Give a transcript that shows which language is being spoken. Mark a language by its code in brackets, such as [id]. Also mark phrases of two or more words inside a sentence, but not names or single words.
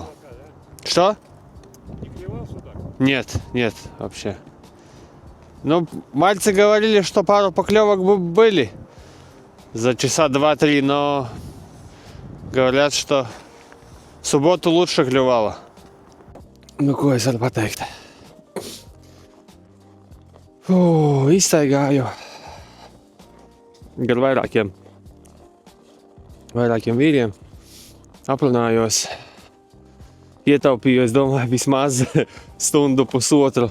[ru] Пока, да? Что? Не клевал судак? Нет, вообще. Ну, мальцы говорили, что пару поклевок бы были за часа 2-3, но говорят, что в субботу лучше клювало. [lv] Nu, ko es varu pateikt? Izstaigāju gar vairākiem vīriem, aprunājos, ietaupīju, es domāju, vismaz stundu, pusotru.